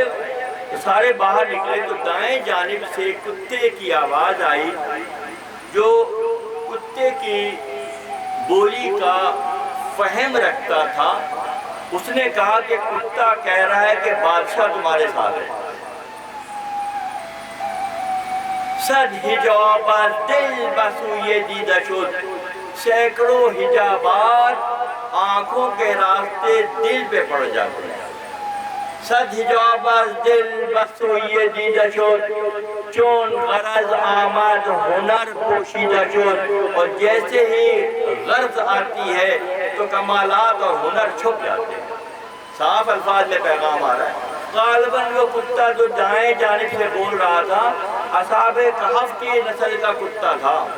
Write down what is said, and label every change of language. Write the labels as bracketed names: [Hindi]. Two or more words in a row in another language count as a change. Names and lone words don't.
[Urdu] تو سارے باہر نکلے تو دائیں جانب سے کتے کی آواز آئی جو کتے کی بولی کا فہم رکھتا تھا. اس نے کہا کہ کتا کہہ رہا ہے کہ بادشاہ تمہارے ساتھ ہے. [Persian] صد حجاب از دل بسوی دیده شد, [Urdu] سینکڑوں حجابات آنکھوں کے راستے دل پہ پڑ جاتے ہیں. [Persian] صد حجاب از دل بسوی دیده شد, چون غرض آمد ہنر پوشیدہ شد. [Urdu] اور جیسے ہی غرض آتی ہے تو کمالات اور ہنر چھپ جاتے ہیں. صاف الفاظ میں پیغام آ رہا ہے. غالباً وہ کتا جو دائیں جانب سے بول رہا تھا اصحاب کہف کی نسل کا کتا تھا.